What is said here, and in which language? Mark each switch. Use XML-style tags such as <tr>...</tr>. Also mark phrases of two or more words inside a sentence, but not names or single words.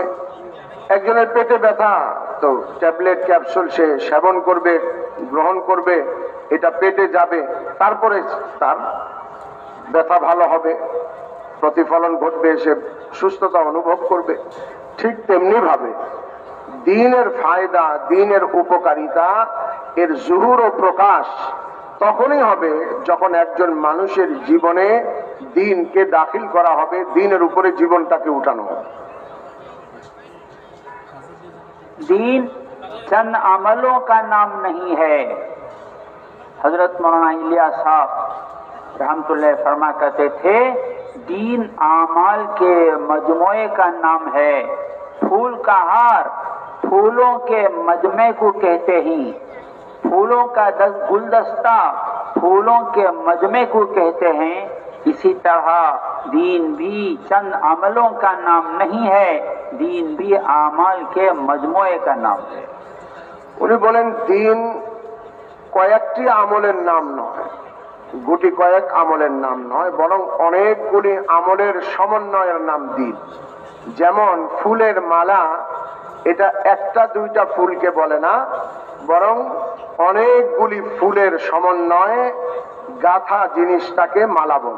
<bn>একজনের পেটে ব্যথা, তো ট্যাবলেট ক্যাপসুল সে সেবন করবে, গ্রহণ করবে, এটা পেটে যাবে, তারপরে তার ব্যথা ভালো হবে, প্রতিফলন ঘটবে, সে সুস্থতা অনুভব করবে। ঠিক তেমনি ভাবে দ্বীনের ফায়দা, দ্বীনের উপকারিতা এর জুহুর ও প্রকাশ তখনই হবে যখন একজন মানুষের জীবনে দ্বীনকে দাখিল করা হবে, দ্বীনের উপরে জীবনটাকে উঠানো হবে।</bn> <ur>دین چند عملوں کا نام نہیں ہے۔ حضرت مولانا الیاس صاحب رحمت اللہ فرما کرتے تھے، دین اعمال کے مجموعے کا نام ہے۔ پھول کا ہار پھولوں کے مجمع کو کہتے ہیں، پھولوں کا گلدستہ پھولوں کے مجمع کو کہتے ہیں۔ اسی طرح دین بھی چند عملوں کا نام نہیں ہے، دین بھی اعمال کے مجموعے کا نام ہے۔</ur> <bn>উনি বলেন দিন কয়েকটি আমলের নাম নয়, গুটি কয়েক আমলের নাম নয়, বরং অনেকগুলি আমলের সমন্বয়ের নাম দিন। যেমন ফুলের মালা, এটা একটা দুইটা ফুলকে বলে না, বরং অনেকগুলি ফুলের সমন্বয়ে গাথা জিনিসটাকে মালা বলে।</bn>